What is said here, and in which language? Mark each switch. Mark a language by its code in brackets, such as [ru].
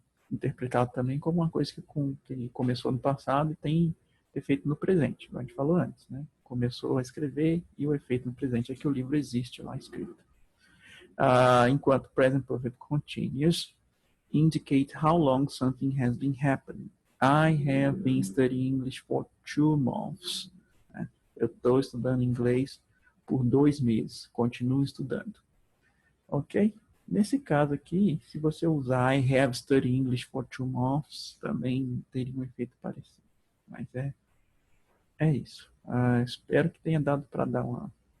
[pt] interpretado também como uma coisa que começou no passado e tem efeito no presente, como a gente falou antes, né? Começou a escrever e o efeito no presente é que o livro existe lá escrito. [en] Enquanto present perfect continuous indicate how long something has been happening. I have been studying English for 2 months. [pt] Né? Eu estou estudando inglês por 2 meses. Continuo estudando. Ok? Nesse caso aqui, se você usar [en] I have studied English for 2 months, [pt] também teria um efeito parecido. Mas é isso. Espero que tenha dado para dar uma.